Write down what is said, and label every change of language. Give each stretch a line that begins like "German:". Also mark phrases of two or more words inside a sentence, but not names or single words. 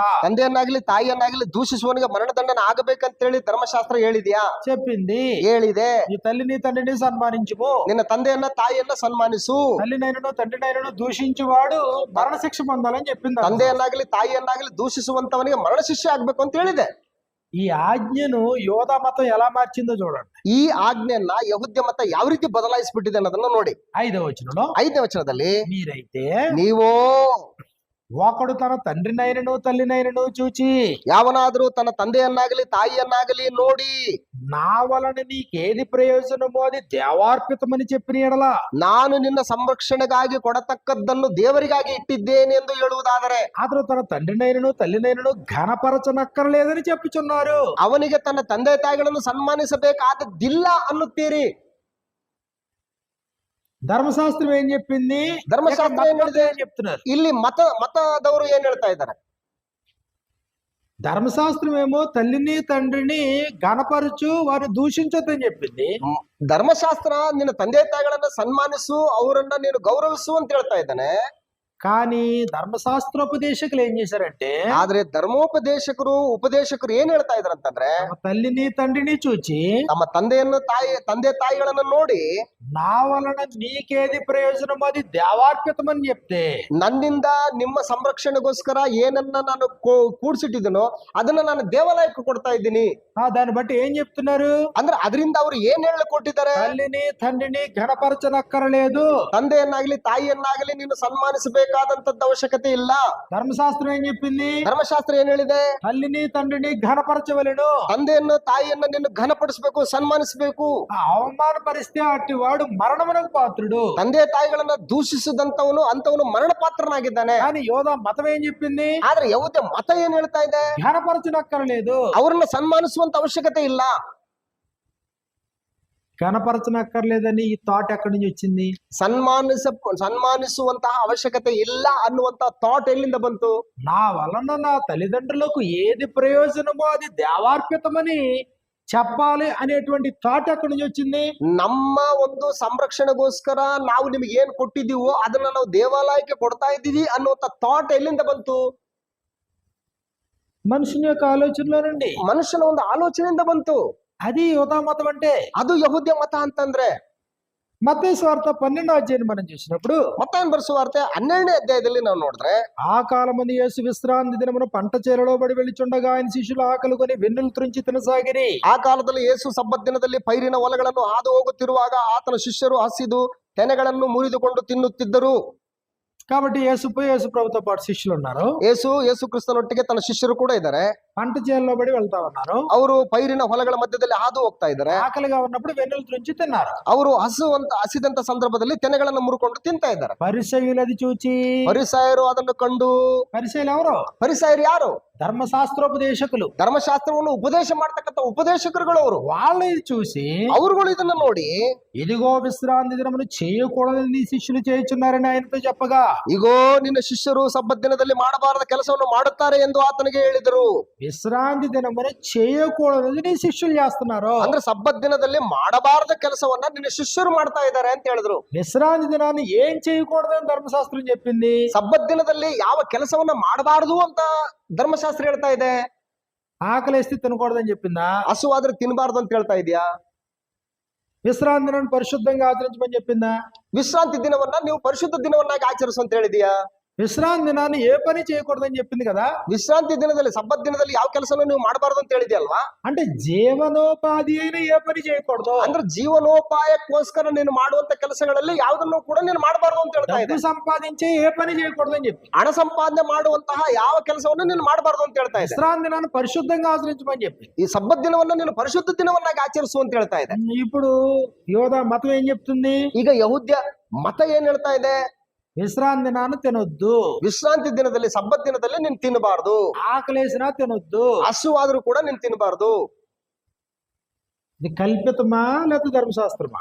Kannada: ತಂದೆಯನ್ನಾಗಲಿ ತಾಯಿಯನ್ನಾಗಲಿ ದೂಷಿಸುವನಿಗೆ ಮರಣದಂಡನೆ ಆಗಬೇಕಂತೇಳಿ ಧರ್ಮಶಾಸ್ತ್ರ ಹೇಳಿದ್ಯಾ?
Telugu: చెప్పింది.
Kannada: ಹೇಳಿದೆ.
Telugu: ఈ తల్లిని తండ్రిని సన్మానించుము,
Kannada: ನಿನ್ನ ತಂದೆಯನ್ನ ತಾಯಿಯನ್ನ ಸನ್ಮಾನಿಸು,
Telugu: తల్లినైనను తండ్రినైనను దూషించువాడు మరణ శిక్ష పొందాలని చెప్పింది.
Kannada: ತಂದೆಯನ್ನಾಗಲಿ ತಾಯಿಯನ್ನಾಗಲಿ ದೂಷಿಸುವಂತವನಿಗೆ ಮರಣ ಶಿಕ್ಷೆ ಆಗ್ಬೇಕು ಅಂತ ಹೇಳಿದೆ.
Telugu: ఈ ఆజ్ఞను యోధ మతం ఎలా మార్చిందో చూడండి.
Kannada: ಈ ಆಜ್ಞೆಯನ್ನ ಯಹೂದ್ಯ ಮತ ಯಾವ ರೀತಿ ಬದಲಾಯಿಸ್ಬಿಟ್ಟಿದೆ ಅನ್ನೋದನ್ನ ನೋಡಿ.
Telugu: 5వ వచనంలో,
Kannada: 5ನೇ ವಚನದಲ್ಲಿ,
Telugu: మీరైతే
Kannada: ನೀವು
Telugu: ఒకడు తన తండ్రినైనను తల్లినైనను చూచి
Kannada: ಯಾವನಾದ್ರೂ ತನ್ನ ತಂದೆಯನ್ನಾಗಲಿ ತಾಯಿಯನ್ನಾಗಲಿ ನೋಡಿ
Telugu: నా వలన నీకేది ప్రయోజనమో అది దేవార్పితమని చెప్పిన ఎడల
Kannada: ನಾನು ನಿನ್ನ ಸಂರಕ್ಷಣೆಗಾಗಿ ಕೊಡತಕ್ಕದ್ದನ್ನು ದೇವರಿಗಾಗಿ ಇಟ್ಟಿದ್ದೇನೆ ಎಂದು ಹೇಳುವುದಾದರೆ
Telugu: అతను తన తండ్రినైనను తల్లినైనను ఘనపరచనక్కర్లేదని చెప్పుచున్నారు.
Kannada: ಅವನಿಗೆ ತನ್ನ ತಂದೆ ತಾಯಿಗಳನ್ನು ಸನ್ಮಾನಿಸಬೇಕಾದದ್ದಿಲ್ಲ ಅನ್ನುತ್ತೀರಿ.
Telugu: ధర్మశాస్త్రం ఏం చెప్పింది? ధర్మశాస్త్రం ఇక్కడ ఏం మతపంతులు
Kannada: ಹೇಳಿದೆ?
Telugu: ఏం చెప్తున్నారు?
Kannada: ಇಲ್ಲಿ ಮತದವರು ಏನ್ ಹೇಳ್ತಾ ಇದ್ದಾರೆ?
Telugu: ధర్మశాస్త్రం ఏమో తల్లిని తండ్రిని ఘనపరచు వారిని దూషించొద్దని చెప్పింది.
Kannada: ಧರ್ಮಶಾಸ್ತ್ರ ನಿನ್ನ ತಂದೆ ತಾಯಿಗಳನ್ನ ಸನ್ಮಾನಿಸು, ಅವರನ್ನ ನೀನು ಗೌರವಿಸು ಅಂತ ಹೇಳ್ತಾ ಇದ್ದಾನೆ.
Telugu: కానీ ధర్మశాస్త్రోపదేశకులు ఏం చేశారంటే
Kannada: ಆದ್ರೆ ಉಪದೇಶಕರು ಏನ್ ಹೇಳ್ತಾ ಇದಾರೆ ಅಂತಂದ್ರೆ,
Telugu: తమ తల్లిని తండ్రిని చూచి
Kannada: ನಮ್ಮ ತಂದೆ ತಾಯಿಗಳನ್ನ ನೋಡಿ
Telugu: నా వలన నీకేది ప్రయోజనం అది దేవార్పితమని చెప్తే
Kannada: ನನ್ನಿಂದ ನಿಮ್ಮ ಸಂರಕ್ಷಣೆಗೋಸ್ಕರ ಏನನ್ನ ನಾನು ಕೂಡ್ಸಿಟ್ಟಿದ್ದೀನೋ ಅದನ್ನ ನಾನು ದೇವಾಲಯಕ್ಕೆ ಕೊಡ್ತಾ ಇದ್ದೀನಿ.
Telugu: దాన్ని బట్టి ఏం చెప్తున్నారు?
Kannada: ಅಂದ್ರೆ ಅದರಿಂದ ಅವ್ರು ಏನ್ ಹೇಳಿಕೊಟ್ಟಿದ್ದಾರೆ?
Telugu: తల్లిని తండ్రిని ఘనపరచనక్కరలేదు,
Kannada: ತಂದೆಯನ್ನಾಗ್ಲಿ ತಾಯಿಯನ್ನಾಗ್ಲಿ ನೀನು ಸನ್ಮಾನಿಸಬೇಕಾದಂತದ್ದು ಅವಶ್ಯಕತೆ ಇಲ್ಲ.
Telugu: ధర్మశాస్త్రం ఏం చెప్పింది?
Kannada: ಧರ್ಮಶಾಸ್ತ್ರ ಏನ್ ಹೇಳಿದೆ?
Telugu: తల్లిని తండ్రిని ఘనపరచవలెను.
Kannada: ತಂದೆಯನ್ನು ತಾಯಿಯನ್ನ ನೀನು ಘನಪಡಿಸಬೇಕು, ಸನ್ಮಾನಿಸಬೇಕು.
Telugu: అవమానపరిస్తే అట్టి వాడు మరణమునకు పాత్రుడు.
Kannada: ತಂದೆ ತಾಯಿಗಳನ್ನ ದೂಷಿಸಿದಂತವನು ಅಂತವನು ಮರಣ ಪಾತ್ರನಾಗಿದ್ದಾನೆ.
Telugu: కానీ యోధా మతం ఏం చెప్పింది?
Kannada: ಆದ್ರೆ ಯಾವುದೇ ಮತ ಏನ್ ಹೇಳ್ತಾ ಇದೆ?
Telugu: ఘనపరచనక్కరలేదు,
Kannada: ಅವರನ್ನ ಸನ್ಮಾನಿಸುವಂತ ಅವಶ್ಯಕತೆ ಇಲ್ಲ.
Telugu: ఘనపరచనక్కర్లేదని ఈ థాట్ ఎక్కడి నుంచి వచ్చింది?
Kannada: ಸನ್ಮಾನಿಸುವಂತಹ ಅವಶ್ಯಕತೆ ಇಲ್ಲ ಅನ್ನುವಂತ ಥಾಟ್ ಎಲ್ಲಿಂದ ಬಂತು?
Telugu: నా వలన నా తల్లిదండ్రులకు ఏది ప్రయోజనమో అది దేవార్పితమని చెప్పాలి అనేటువంటి థాట్ ఎక్కడి నుంచి వచ్చింది?
Kannada: ನಮ್ಮ ಒಂದು ಸಂರಕ್ಷಣೆಗೋಸ್ಕರ ನಾವು ನಿಮಗೆ ಏನ್ ಕೊಟ್ಟಿದ್ದೀವೋ ಅದನ್ನ ನಾವು ದೇವಾಲಯಕ್ಕೆ ಕೊಡ್ತಾ ಇದ್ದೀವಿ ಅನ್ನುವಂತ ಥಾಟ್ ಎಲ್ಲಿಂದ ಬಂತು?
Telugu: మనుషుని యొక్క ఆలోచనలో నుండి.
Kannada: ಮನುಷ್ಯನ ಒಂದು ಆಲೋಚನೆಯಿಂದ ಬಂತು.
Telugu: అది యోధా మతం అంటే.
Kannada: ಅದು ಯಹೂದ್ಯ ಮತ ಅಂತಂದ್ರೆ
Telugu: మత్తయి సువార్త 12వ అధ్యాయం మనం చూసినప్పుడు
Kannada: ಮತ್ತಾಯನ ಬರೆಸುವಾರ್ತೆ 12ನೇ ಅಧ್ಯಾಯದಲ್ಲಿ ನಾವು ನೋಡಿದ್ರೆ,
Telugu: ఆ కాలమందు యేసు విశ్రాంతి దినమున పంట చేలలో బడి వెళ్ళుచుండగా ఆయన శిష్యులు ఆకలి కొని వెన్నులు త్రుంచి ತಿನ್ನಸಾಗಿರಿ.
Kannada: ಆ ಕಾಲದಲ್ಲಿ ಯೇಸು ಸಬ್ಬತ್ ದಿನದಲ್ಲಿ ಪೈರಿನ ಹೊಲಗಳನ್ನು ಹಾದು ಹೋಗುತ್ತಿರುವಾಗ ಆತನ ಶಿಷ್ಯರು ಹಸಿದು ತೆನೆಗಳನ್ನು ಮುರಿದುಕೊಂಡು ತಿನ್ನುತ್ತಿದ್ದರು.
Telugu: కాబట్టి యేసు ప్రభుతో పాటు శిష్యులు ఉన్నారు.
Kannada: ಯೇಸು ಕ್ರಿಸ್ತನೊಟ್ಟಿಗೆ ತನ್ನ ಶಿಷ್ಯರು ಕೂಡ ಇದ್ದಾರೆ.
Telugu: పంట చేలలో బడి వెళ్తా ఉన్నారు.
Kannada: ಅವರು ಪೈರಿನ ಹೊಲಗಳ ಮಧ್ಯದಲ್ಲಿ ಹಾದು ಹೋಗ್ತಾ ಇದ್ದಾರೆ.
Telugu: ఆకలిగా ఉన్నప్పుడు వెన్నులు త్రుంచి తిన్నారు.
Kannada: ಅವರು ಹಸಿದಂತ ಸಂದರ್ಭದಲ್ಲಿ ತೆನೆಗಳನ್ನು ಮುರುಕೊಂಡು ತಿಂತಾ ಇದ್ದಾರೆ.
Telugu: పరిసయ్యులు అది చూచి,
Kannada: ಫರಿಸಾಯರು ಅದನ್ನು ಕಂಡು,
Telugu: పరిసయ్యులు ఎవరు?
Kannada: ಫರಿಸಾಯರು ಯಾರು?
Telugu: ధర్మశాస్త్రోపదేశకులు,
Kannada: ಧರ್ಮಶಾಸ್ತ್ರವನ್ನು ಉಪದೇಶ ಮಾಡ್ತಕ್ಕಂಥ ಉಪದೇಶಕರುಗಳು ಅವರು.
Telugu: వాళ్ళు ఇది చూసి
Kannada: ಅವರುಗಳು ಇದನ್ನ ನೋಡಿ,
Telugu: ఇదిగో విశ్రాంతి దినమును చేయకూడదని నీ శిష్యులు చేయుచున్నారని ఆయనతో చెప్పగా,
Kannada: ಇಗೋ ನಿನ್ನ ಶಿಷ್ಯರು ಸಬ್ಬತ್ ದಿನದಲ್ಲಿ ಮಾಡಬಾರದ ಕೆಲಸವನ್ನು ಮಾಡುತ್ತಾರೆ ಎಂದು ಆತನಿಗೆ ಹೇಳಿದರು.
Telugu: విశ్రాంతి దినమును చేయకూడదని నీ శిష్యులు చేస్తున్నారు.
Kannada: ಅಂದ್ರೆ ಸಬ್ಬತ್ ದಿನದಲ್ಲಿ ಮಾಡಬಾರದ ಕೆಲಸವನ್ನ ನಿನ್ನ ಶಿಷ್ಯರು ಮಾಡ್ತಾ ಇದ್ದಾರೆ ಅಂತ ಹೇಳಿದ್ರು.
Telugu: విశ్రాంతి దినాన్ని ఏం చేయకూడదని ధర్మశాస్త్రం చెప్పింది.
Kannada: ಸಬ್ಬತ್ ದಿನದಲ್ಲಿ ಯಾವ ಕೆಲಸವನ್ನ ಮಾಡಬಾರದು ಅಂತ ಧರ್ಮಶಾಸ್ತ್ರ ಹೇಳ್ತಾ ಇದೆ.
Telugu: ఆకలేస్తే తినకూడదని చెప్పిందా?
Kannada: ಹಸುವಾದ್ರೆ ತಿನ್ನಬಾರ್ದು ಅಂತ ಹೇಳ್ತಾ ಇದೆಯಾ?
Telugu: విశ్రాంతి దినాన్ని పరిశుద్ధంగా ఆచరించమని చెప్పిందా?
Kannada: ವಿಶ್ರಾಂತಿ ದಿನವನ್ನ ನೀವು ಪರಿಶುದ್ಧ ದಿನವನ್ನಾಗಿ ಆಚರಿಸು ಅಂತ ಹೇಳಿದೀಯಾ?
Telugu: విశ్రాంతి దినాన్ని ఏ పని చేయకూడదని చెప్పింది కదా.
Kannada: ವಿಶ್ರಾಂತಿ ದಿನದಲ್ಲಿ ಸಬ್ಬತ್ ದಿನದಲ್ಲಿ ಯಾವ ಕೆಲಸನೂ ನೀವು ಮಾಡಬಾರ್ದು ಅಂತ ಹೇಳಿದ್ಯಲ್ವಾ?
Telugu: అంటే జీవనోపాధి అయిన ఏ పని చేయకూడదు.
Kannada: ಅಂದ್ರೆ ಜೀವನೋಪಾಯಕ್ಕೋಸ್ಕರ ನೀನು ಮಾಡುವಂತ ಕೆಲಸಗಳಲ್ಲಿ ಯಾವುದನ್ನು ಕೂಡ ನೀನು ಮಾಡಬಾರ್ದು ಅಂತ ಹೇಳ್ತಾ ಇದೆ.
Telugu: సంపాదించే ఏ పని చేయకూడదని చెప్పి,
Kannada: ಹಣ ಸಂಪಾದನೆ ಮಾಡುವಂತಹ ಯಾವ ಕೆಲಸವನ್ನು ನೀನು ಮಾಡಬಾರ್ದು ಅಂತ ಹೇಳ್ತಾ ಇದೆ.
Telugu: విశ్రాంతి దినాన్ని పరిశుద్ధంగా ఆచరించమని చెప్పి,
Kannada: ಈ ಸಬ್ಬತ್ ದಿನವನ್ನ ನೀನು ಪರಿಶುದ್ಧ ದಿನವನ್ನಾಗಿ ಆಚರಿಸು ಅಂತ ಹೇಳ್ತಾ ಇದೆ.
Telugu: ఇప్పుడు యోధా మతం ఏం చెప్తుంది?
Kannada: ಈಗ ಯಹೂದ್ಯ ಮತ ಏನ್ ಹೇಳ್ತಾ ಇದೆ?
Telugu: విశ్రాంతి దినాన్ని తినొద్దు,
Kannada: ವಿಶ್ರಾಂತಿ ದಿನದಲ್ಲಿ ಸಬ್ಬತ್ ದಿನದಲ್ಲಿ ನೀನ್ ತಿನ್ನಬಾರ್ದು.
Telugu: ఆకలేసినా తినొద్దు,
Kannada: ಹಸುವಾದ್ರೂ ಕೂಡ ನೀನ್ ತಿನ್ನಬಾರ್ದು.
Telugu: ఇది కల్పితమా లేకపోతే ధర్మశాస్త్రమా?